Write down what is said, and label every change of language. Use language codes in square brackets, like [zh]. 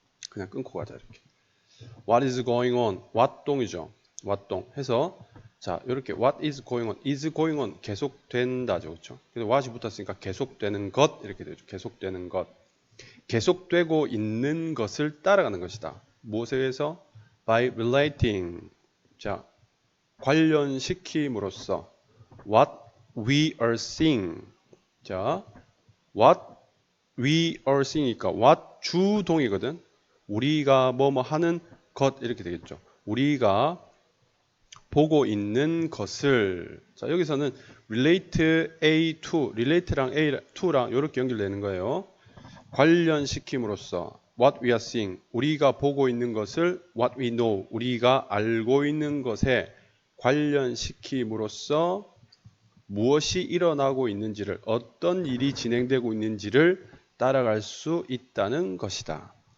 [ko] 그냥 끊고 가자 이렇게. [en] What is going on? [ko] what 동이죠. what 동 해서 자, 이렇게 [en] what is going on [ko] 계속된다죠. 그렇죠? 그래서 what이 붙었으니까 계속되는 것 이렇게 되죠. 계속되는 것. 계속되고 있는 것을 따라가는 것이다. 무엇에 의해서? by relating. 자, 관련시킴으로써 [en] what we are seeing. [ko] 자, [en] what we are seeing [ko] 이니까 what 주동이거든. 우리가 뭐뭐 하는 것 이렇게 되겠죠. 우리가 보고 있는 것을 자, 여기서는 relate A to relate랑 A to랑 이렇게 연결되는 거예요. 관련시킴으로써 [en] what we are seeing [ko] 우리가 보고 있는 것을 [en] what we know [ko] 우리가 알고 있는 것에 관련시킴으로써 무엇이 일어나고 있는지를 어떤 일이 진행되고 있는지를 따라갈 수 있다는 것이다.